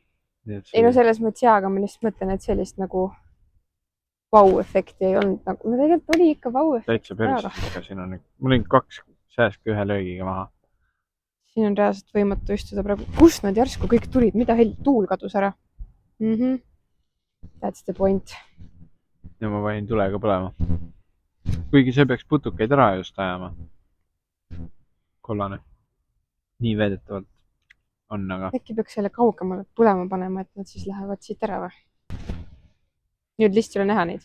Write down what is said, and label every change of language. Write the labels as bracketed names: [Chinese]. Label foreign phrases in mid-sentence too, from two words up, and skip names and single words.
[Estonian] Ei no selles mõttes jaa, aga ma lihtsalt mõtlen, et sellist nagu vau-efekti ei olnud. Nagu... No tegelikult oli ikka vau-efekti. Täitsa päris ikka siin on. Mul oli 2 sääski 1 löögiga maha. Siin on reaalselt võimatu istuda praegu. Kust nad järsku kõik tulid? Mida tuul kadus ära? [English] That's the point. [Estonian] Ja ma panin tulega põlema. Kuigi see peaks putukeid ära just ajama. Kollane. Nii veedetavalt on, aga... Äkki peaks selle kaugemale põlema panema, et nad siis lähevad siit ära või? Nüüd lihtsalt ei ole näha neid.